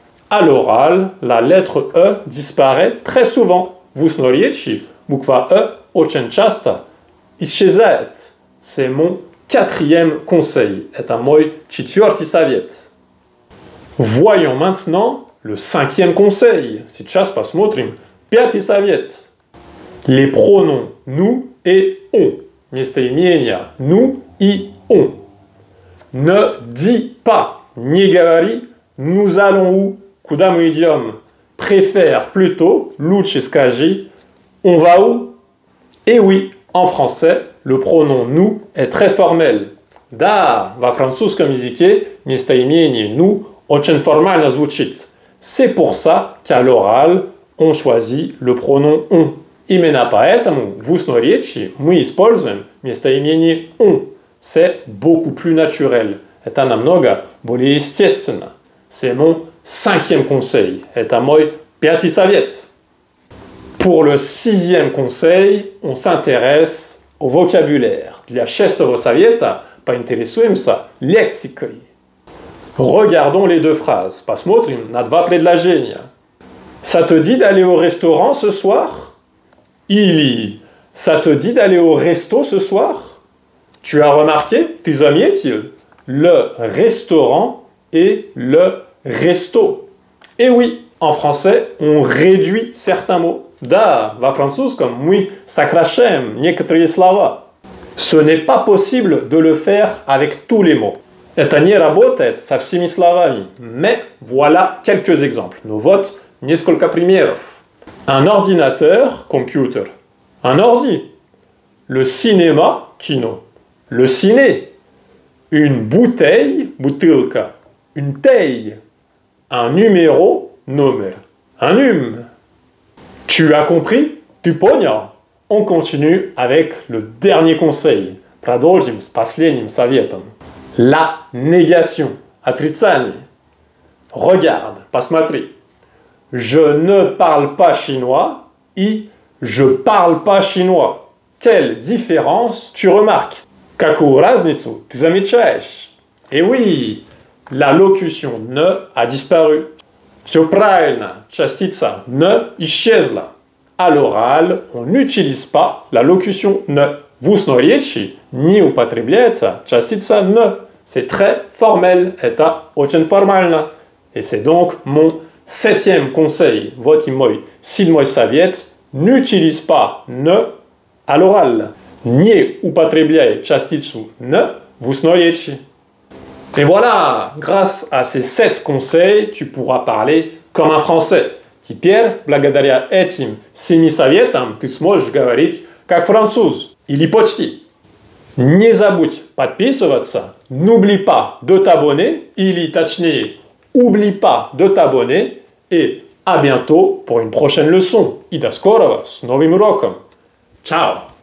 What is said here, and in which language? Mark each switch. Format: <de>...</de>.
<fr>À l'oral, la lettre E disparaît très souvent.</fr> <ru>В устной-речи буква E очень часто исчезает.</ru> <fr>C'est mon quatrième conseil.</fr> <ru>Это мой четвертый совет.</ru> <fr>Voyons maintenant le cinquième conseil.</fr> <ru>Сейчас посмотрим пятый совет.</ru> <fr>Les pronoms nous et on. Местоимения nous и on. Ne dis pas,</fr> <ru>не говори,</ru> <fr>nous allons où?</fr> <ru>Куда мы идем?</ru> <fr>Préfère plutôt,</fr> <ru>лучше скажи,</ru> <fr>on va où? Et oui, en français, le pronom nous est très formel.</fr> <ru>Да, во французском языке местоимение nous очень формально звучит.</ru> <fr>C'est pour ça qu'à l'oral, on choisit le pronom on.</fr> <ru>Именно поэтому в устной речи мы используем местоимение on.</ru> <fr>C'est beaucoup plus naturel.</fr> <ru>Это намного более естественно.</ru> <fr>C'est mon 5e conseil.</fr> <ru>Это мой 5-й совет.</ru> <fr>Pour le 6e conseil, on s'intéresse au vocabulaire.</fr> <ru>Для 6-го совета поинтересуемся лексикой.</ru> <fr>Regardons les deux phrases.</fr> <ru>Посмотрим на два предложения.</ru> <fr>Ça te dit d'aller au restaurant ce soir?</fr> <ru>Или</ru> <fr>ça te dit d'aller au resto ce soir? Tu as remarqué,</fr> <ru>ты заметил,</ru> <fr>le restaurant et le resto. Et oui, en français, on réduit certains mots.</fr> <ru>Да, во французском мы сокращаем некоторые слова.</ru> <fr>Ce n'est pas possible de le faire avec tous les mots.</fr> <ru>Это не работает со всеми словами.</ru> <fr>Mais voilà quelques exemples.</fr> <ru>Ну вот несколько примеров.</ru> <fr>Un ordinateur, computer. Un ordi. Le cinéma, kino. Le ciné. Une bouteille, бутылка. Une taille. Un numéro, номер. Un hume. Tu as compris? Tu понял? On continue avec le dernier conseil.</fr> <ru>Продолжим с последним советом.</ru> <fr>La négation.</fr> <ru>Отрицание.</ru> <fr>Regarde,</fr> <ru>посмотри.</ru> <fr>Je ne parle pas chinois et je parle pas chinois. Quelle différence tu remarques?</fr> <ru>Какую разницу ты замечаешь?</ru> <fr>Eh oui, la locution ne a disparu.</fr> <ru>Все правильно, частица ne исчезла.</ru> <fr>À l'oral, on n'utilise pas la locution ne.</fr> <ru>В устной речи не употребляется частица ne.</ru> <fr>C'est très formel,</fr> <ru>это очень формально.</ru> <fr>Et c'est donc mon 7e conseil.</fr> <ru>Вот и мой 7-й совет.</ru> <fr>N'utilise pas ne à l'oral.</fr> <ru>Не употребляй частицу ne в устной речи.</ru> <fr>Et voilà, grâce à ces 7 conseils, tu pourras parler comme un français.</fr> <ru>Теперь, благодаря этим 7 советам, ты сможешь говорить как француз. Или почти. Не забудь подписываться.</ru> <fr>N'oublie pas de t'abonner.</fr> <ru>Или точнее,</ru> <fr>oublie pas de t'abonner. Et à bientôt pour une prochaine leçon.</fr> <ru>И до скорого с новым уроком.</ru> <fr>Ciao!</fr>